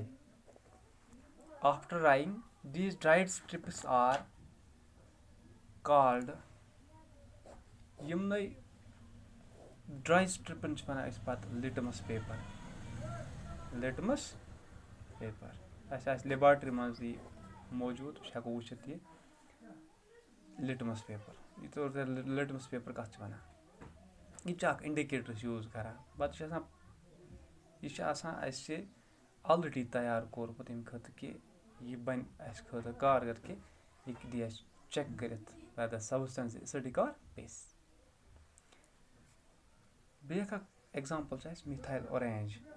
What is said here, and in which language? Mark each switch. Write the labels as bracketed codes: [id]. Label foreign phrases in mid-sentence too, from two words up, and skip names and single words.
[en] after drying these dried strips are called, [ks] یِمنٕے ڈراے سٹرپن چھِ ونان أسۍ پتہٕ [en] litmus paper. [ks] اَسہِ آسہِ لیبارٹری منٛز یہِ موٗجوٗد أسۍ ہٮ۪کو وٕچھِتھ یہِ [en] litmus paper. [ks] یہِ طور [en] litmus paper [ks] کتھ چھِ ونان, یہِ تہِ چھِ اکھ انڈیکیٹرس یوٗز کران. پتہٕ یہِ چھِ آسان اَسہِ آلریڈی تیار کوٚرمُت ییٚمہِ خٲطرٕ کہِ یہِ بنہِ اَسہِ خٲطرٕ کارگر کہِ یہِ دی اَسہِ چیک کٔرِتھ [en] whether substance acidic or base. [ks] بیٛاکھ اکھ ایگزامپل چھُ اَسہِ [en] methyl orange.